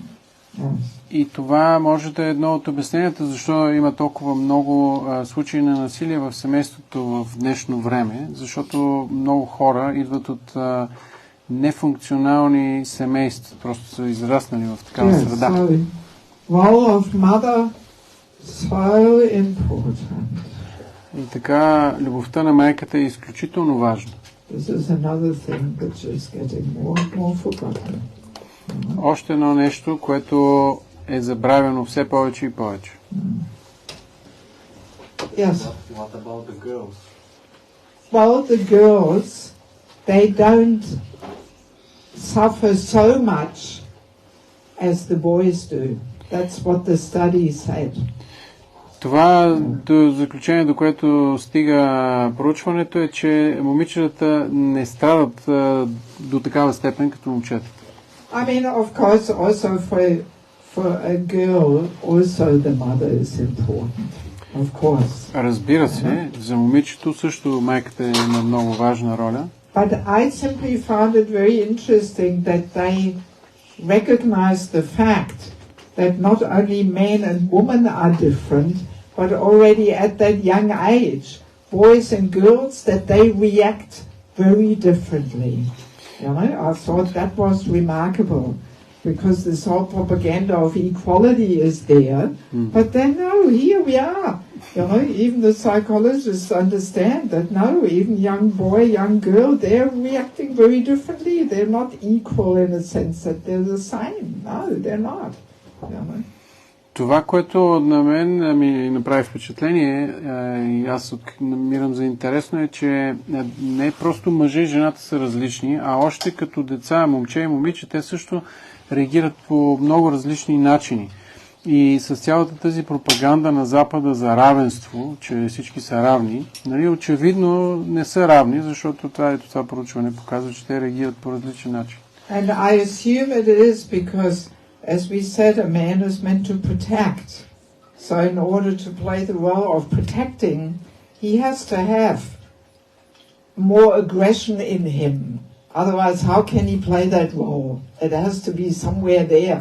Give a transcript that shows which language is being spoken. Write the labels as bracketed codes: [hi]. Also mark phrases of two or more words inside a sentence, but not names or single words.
[en] Yes. [bg] И това може да е едно от обясненията, защо има толкова много случаи на насилие в семейството в днешно време, защото много хора идват от нефункционални семейства, просто са израснали в такава среда. [en] So, role of mother, so important. [bg] И така, любовта на майката е изключително важна. [en] This is another thing which is getting more and more forgotten. [bg] Още едно нещо, което е забравено все повече и повече. [en] Yes. What about the girls? Well, the girls, they don't suffer so much as the boys do. That's what the study said. [bg] Това до заключение, до което стига проучването, е, че момичетата не страдат до такава степен като момчетата. [en] I mean, of course, also for a girl, also the mother is important. Of course. [bg] Разбира се, за момичето също майката има много важна роля. [en] But I simply found it very interesting that they recognize the fact that not only men and women are different, but already at that young age, boys and girls, that they react very differently. You know, I thought that was remarkable, because this whole propaganda of equality is there, but then no, here we are. You know, even the psychologists understand that no, even young boy, young girl, they're reacting very differently. They're not equal in a sense that they're the same. No, they're not. You know? [bg] Това, което на мен ми направи впечатление и аз намирам за интересно, е, че не просто мъже и жената са различни, а още като деца, момче и момиче, те също реагират по много различни начини. И с цялата тази пропаганда на Запада за равенство, че всички са равни, нали, очевидно не са равни, защото това проучване показва, че те реагират по различен начин. [en] And I assume it is because, as we said, a man is meant to protect. So in order to play the role of protecting, he has to have more aggression in him. Otherwise, how can he play that role? It has to be somewhere there.